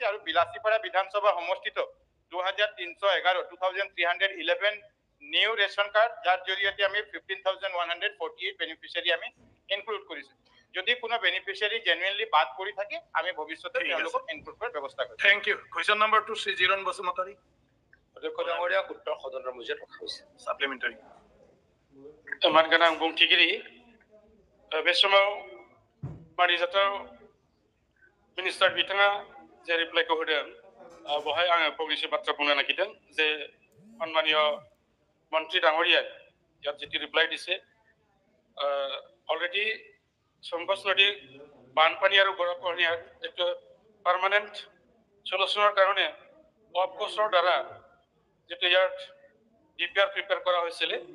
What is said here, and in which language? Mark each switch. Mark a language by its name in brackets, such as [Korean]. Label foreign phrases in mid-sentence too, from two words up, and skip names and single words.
[Assamese] আৰু বিলাচীপাৰা বিধানসভা সমষ্টিত 2311 [English] নিউ ৰেচন কাৰ্ড, [Assamese] যাৰ জৰিয়তে আমি 15,148 বেনিফিচিয়াৰী আমি ইনক্লুড কৰিছো। যদি কোনো বেনিফিচিয়াৰী জেনুইনলি বাদ পৰি থাকে আমি ভৱিষ্যতে তেওঁলোকক ইনক্লুড কৰাৰ ব্যৱস্থা কৰিম। [English] থেংক ইউ। কুৱেশ্যন নম্বৰ [Assamese] 2 শ্ৰী জিৰণ বসুমতাৰী। অধ্যক্ষ ডাঙৰীয়া, উত্তৰ সদনৰ মজিয়াত ৰখা হৈছে। সাপ্লিমেণ্টাৰী। [Bodo] मान गोनां बुंथिगिरि, बे समाव मानिजाथाव मिनिस्टार बिथाङा जे रिप्लाइखौ [Assamese] होदों, বহাই [Bodo] आङो फंनैसो बाथ्रा बुंनो नागिरदों जे [Assamese] सन्मानीय मन्त्री डाঙৰীয়াই ইয়াত যিটো ৰিপ্লাই দিছে অলৰেডি সংকোচ নদী বানপানী আৰু গৰাখহনীয়াৰ এইটো [English] পাৰ্মানেণ্ট সলিউশ্যনৰ [Assamese] কাৰণে অফকোৰ্চৰ দ্বাৰা যিটো ইয়াৰ [English] ডিপিআৰ প্ৰিপেয়াৰ [Assamese] কৰা হৈছিলে